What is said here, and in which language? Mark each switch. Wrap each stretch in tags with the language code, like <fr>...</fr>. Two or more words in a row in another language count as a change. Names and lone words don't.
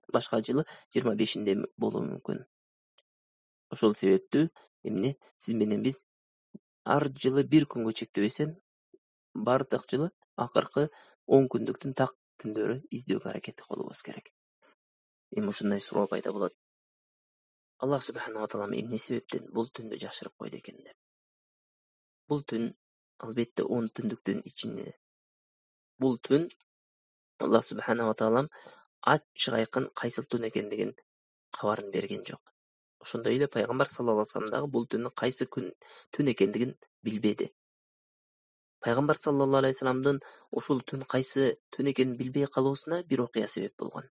<ky>Башка жылы 25-inde болуу мүмкүн. Ошол себептүү эмне сиз менен биз ар жылы бир күнгө чектебесен, бардык жылы акыркы 10 күндүктүн так түндөрү издөөгө аракет кылабыз керек. Эми ушундай суроо пайда болот. Аллах</ky> <ar>سبحانه وتعالى</ar> <ky>эмне себептен бул түндү жашырып койду экен деп. Бул түн албетте 10 түндүктүн ичинде. Бул түн Аллах</ky> <ar>سبحانه وتعالى</ar> <ky>ачык айкын кайсыл түн экендигин кабарын берген жок. Ошондой эле пайгамбар</ky> <ar>صلى الله عليه وسلم</ar> <ky>дагы бул түндүн кайсы түн экендигин билбеди. Пайгамбар</ky> <ar>صلى الله عليه وسلم</ar> <ky>ушул түн кайсы түн экенин билбей калуусуна бир окуя себеп болгон.</ky>